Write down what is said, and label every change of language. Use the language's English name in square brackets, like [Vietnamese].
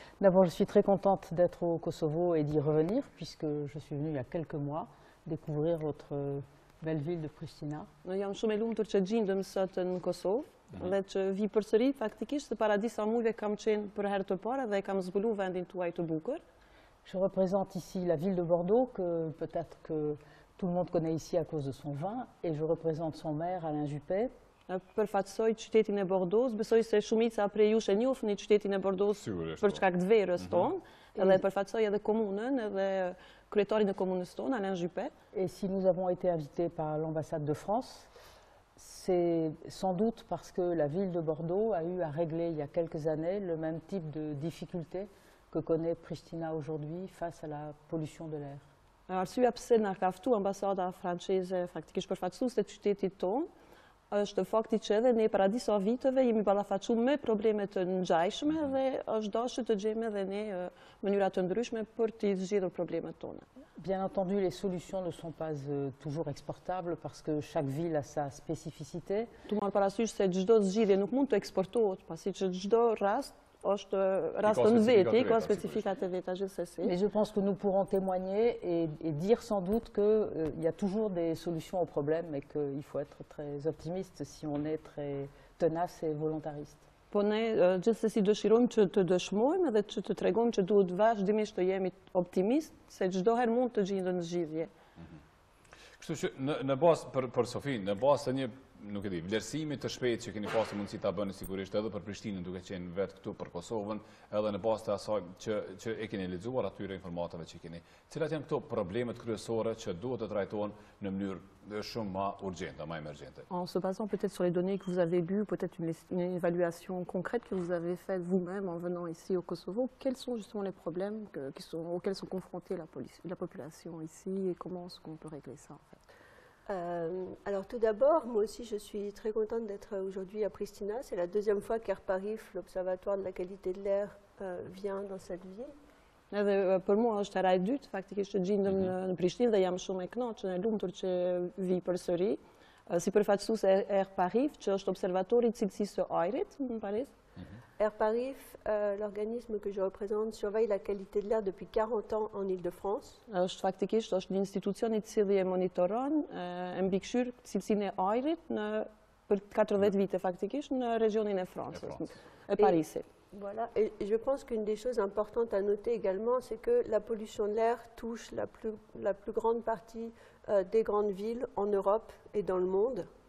[French] D'abord, je suis très contente d'être au Kosovo et d'y revenir, puisque je suis venue il y a quelques mois découvrir votre belle ville de Pristina. [Albanian] Jam shumë e lumtur që gjendem sot në Kosovë dhe që vi përsëri faktikisht se para disa muajve kam qenë për herë të parë dhe kam zbuluar vendin tuaj të bukur. [French] Je représente ici la ville de Bordeaux, que peut-être que tout le monde connaît ici à cause de son vin, et je représente son maire, Alain Juppé. [Albanian] Përfaqësoj qytetin e Bordeaux, besoj se shumica prej jush e njohni qytetin e Bordeaux për shkak të verës tonë, edhe përfaqësoj edhe komunën, edhe kryetarin e komunës tonë, Alain Juppé. [French] Et si nous avons été invités par l'ambassade de France, c'est sans doute parce que la ville de Bordeaux a eu à régler il y a quelques années le même type de difficultés que connaît Pristina aujourd'hui face à la pollution de l'air. [Albanian] Arsyeja pse na ka ftuar ambasada franceze faktikisht përfaqësuese të qytetit tonë është fakti që edhe ne para disa viteve jemi ballafaqur me probleme të ngjashme dhe është dashur të gjejmë edhe ne mënyra të ndryshme për të zgjidhur problemet tona. [French] Bien entendu, les solutions ne sont pas toujours exportables parce que chaque ville a sa spécificité. [Albanian] Tu marr parasysh se çdo zgjidhje nuk mund të eksportohet, pasi që çdo rast është rast në vetë, ka specifikat e veta gjithsesi. [French] Mais je pense que nous pourrons témoigner et dire sans doute qu'il y a toujours des solutions aux problèmes et qu'il faut être très optimiste si on est très tenace et volontariste. [Albanian] Po ne gjithsesi dëshirojmë që të dëshmojmë edhe që të tregojmë që duhet vazhdimisht të jemi optimist, se çdo herë mund të gjenden zgjidhje. Kështu që në bazë për Sofin, në bazë të një nuk e di, vlerësimi të shpejtë që keni pasur mundësi ta bëni sigurisht edhe për Prishtinën duke qenë vetë këtu për Kosovën, edhe në bazë të asaj që e keni lexuar atyre informatave që keni. Cilat janë këto problemet kryesore që duhet të trajtohen në mënyrë shumë më urgjente, më emergjente? [French] En se basant peut-être sur les données que vous avez lues, peut-être une évaluation concrète que vous avez faite vous-même en venant ici au Kosovo, quels sont justement les problèmes auxquels sont confrontés la population ici et comment est-ce qu'on peut régler ça en fait? Alors tout d'abord, moi aussi je suis très contente d'être aujourd'hui à Pristina. C'est la deuxième fois qu'Airparif, l'Observatoire de la qualité de l'air, vient dans cette ville. [Albanian] Edhe për mua është hera e dytë, faktikisht që gjendem në Prishtinë dhe jam shumë e kënaqur e lumtur që vi përsëri. Si përfaqësuese e Airparif, që është observatori i cilësisë së ajrit në Paris. [French] Airparif, l'organisme que je représente, surveille la qualité de l'air depuis 40 ans en Île-de-France. [Albanian] Është faktikisht është një institucion i cili e monitoron e mbikëqyr cilësinë e ajrit për 40 vite faktikisht në regionin e Francës, e Parisit. [French] Voilà, et je pense qu'une des choses importantes à noter également, c'est que la pollution de l'air touche la plus grande partie des grandes villes en Europe et dans le monde.